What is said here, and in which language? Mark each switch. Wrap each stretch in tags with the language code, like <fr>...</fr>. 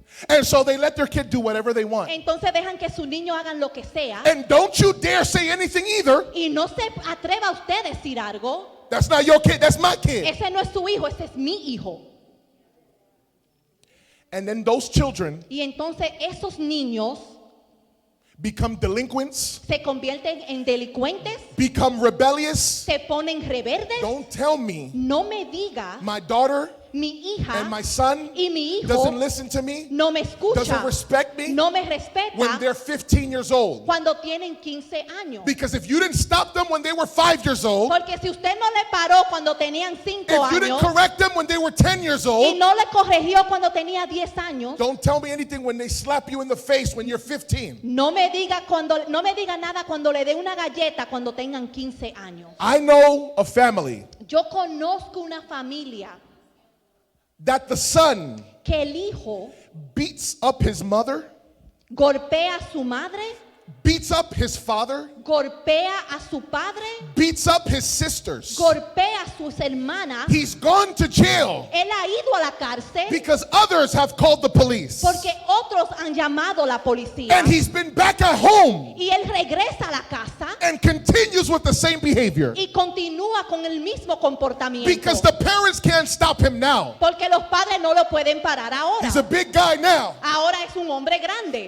<en>And so they let their kid do whatever they want.</en> <es>Entonces dejan que sus niños hagan lo que sea</es> <en>And don't you dare say anything either.</en> <es>y no se atreva usted a decir algo.</es> <en>That's not your kid, that's my kid.</en> <es>Ese no es su hijo, ese es mi hijo.</es> <en>And then those children</en> <es>Y entonces esos niños</es> <en>become delinquents,</en> <es>se convierten en delincuentes,</es> <en>become rebellious.</en> <es>se ponen rebeldes.</es> <en>Don't tell me</en> <es>No me diga,</es> <en>my daughter</en> <es>mi hija</es> <en>and my son</en> <es>y mi hijo</es> <en>doesn't listen to me,</en> <es>no me escucha,</es> <en>doesn't respect me</en> <es>no me</es> <en>when</en> <es>respeta</es> <en>they're 15 years old.</en> <es>cuando tienen 15 años.</es> <en>Because if you didn't stop them when they were 5 years old,</en> <es>Porque si usted no le paró cuando tenían 5</es> <en>if you didn't</en> <es>años</es> <en>correct them when they were 10 years</en> <es>y</es> <en>old,</en> <es>no le corrigió cuando tenía 10 años,</es> <en>don't tell me anything when they slap you in the face when you're 15.</en> <es>no me diga nada cuando le dé una galleta cuando tengan 15 años.</es> <en>I know a family</en> <es>Yo conozco una familia</es> <en>that the son</en> <es>que el hijo</es> <en>beats up his mother,</en> <es>golpea a su madre,</es> <en>beats up his father,</en> <es>golpea a su padre,</es> <en>beats up his sisters.</en> <es>golpea a sus hermanas.</es> <en>He's gone to jail</en> <es>Él ha ido a la cárcel</es> <en>because others have called the police.</en> <es>porque otros han llamado a la policía.</es> <en>And he's been back at home</en> <es>Y él regresa a la casa</es> <en>and continues with the same behavior</en> <es>y continúa con el mismo comportamiento.</es> <en>because the parents can't stop him now.</en> <es>Porque los padres no lo pueden parar ahora.</es> <en>He's a big guy now.</en> <es>Ahora es un hombre grande.</es>